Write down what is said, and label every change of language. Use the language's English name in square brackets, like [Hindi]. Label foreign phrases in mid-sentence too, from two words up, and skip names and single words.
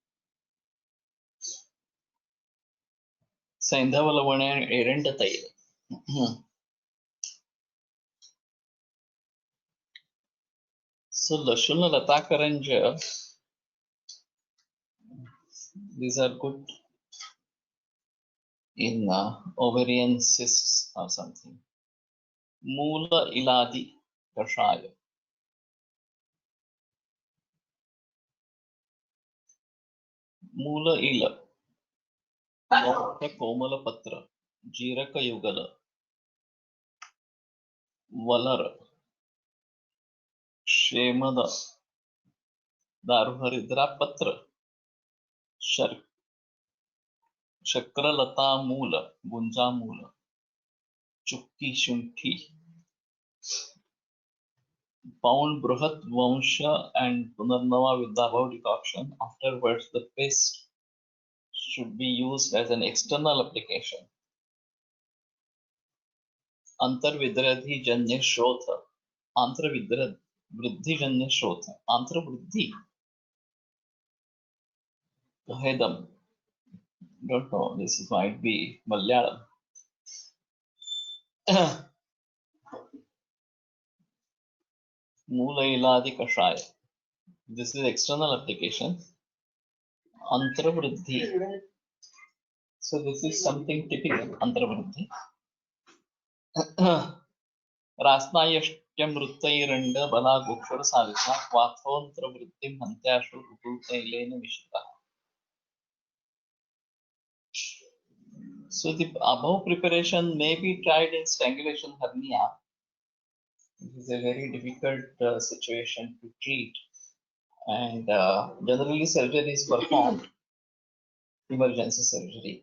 [Sanskrit] Saindhavalavana and Erendatayil. [English] So [Sanskrit] लशुन लताकरञ्ज, [English] these are good in ovarian cysts or something. [Sanskrit] मूल इलादि कषाय. मूल इला. कोमल पत्र। जीरक युगल. Valara. Shemada. दारुहरिद्रा पत्र। शक्रलता मूल. गुञ्जा मूल। चुक्की शुण्ठी. [English] Pound [Sanskrit] बृहत् वंश [English] and Punarnava with the above decoction. Afterwards, the paste should be used as an external application. [Sanskrit] अन्तर्विद्रधि जन्य शोथ. अन्तर्विद्रधि जन्य शोथ. Antarvriddhi. Hedam. [English] Don't know. This might be Malayalam. [Sanskrit] मूल इलादि कषाय. [English] This is external application. [Sanskrit] Antravriddhi. [English] So this is something typical. [Sanskrit] Antravriddhi. रास्नायष्ट्यमृतैरण्ड बलागोक्षर साविता क्वाथोऽन्त्रवृत्तिं हन्त्याशु कुकुतैलेन मिश्रितः. [English] So the above preparation may be tried in strangulation hernia. It is a very difficult situation to treat, and generally surgery is performed, emergency surgery.